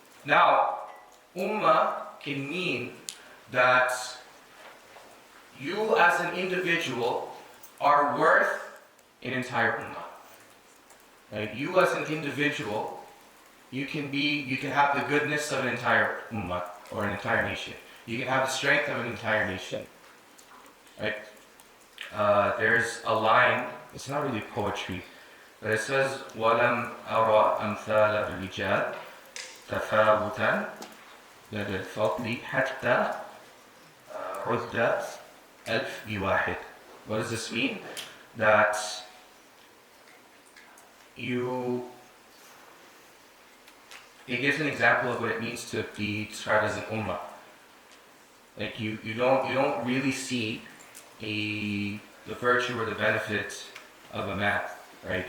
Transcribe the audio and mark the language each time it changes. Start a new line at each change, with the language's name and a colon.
English: Now, ummah can mean that you as an individual are worth an entire ummah. Right? You as an individual, you can have the goodness of an entire ummah or an entire nation. You can have the strength of an entire nation. Right? There's a line, it's not really poetry, but it says,
Arabic: وَلَمْ أَرَى أَمْثَالَ الرِّجَالِ تَفَاوُتًا لَدَى الْفَضْلِ حَتَّى عُدَّتْ أَلْفْ بِوَاحِدٍ.
English: What does this mean? That it gives an example of what it means to be described as an ummah. Like you don't really see the virtue or the benefit of a man, right?